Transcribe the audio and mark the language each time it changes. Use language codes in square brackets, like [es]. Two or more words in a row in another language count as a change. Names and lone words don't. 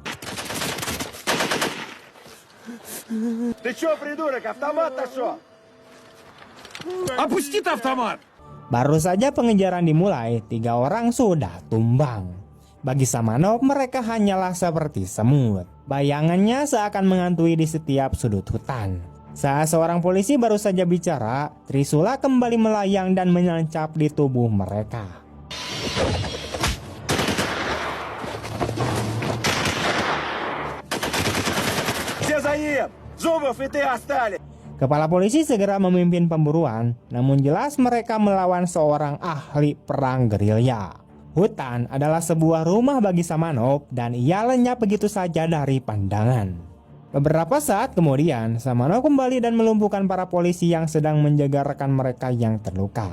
[id] Baru saja pengejaran dimulai, 3 orang sudah tumbang. Bagi Samanov, mereka hanyalah seperti semut. Bayangannya seakan menghantui di setiap sudut hutan. Saat seorang polisi baru saja bicara, trisula kembali melayang dan menancap di tubuh mereka. [ru] Все за ним! Зубов и ты остались! [id] Kepala polisi segera memimpin pemburuan, namun jelas mereka melawan seorang ahli perang gerilya. Hutan adalah sebuah rumah bagi Samanov dan ia lenyap begitu saja dari pandangan. Beberapa saat kemudian, Samanov kembali dan melumpuhkan para polisi yang sedang menjaga rekan mereka yang terluka.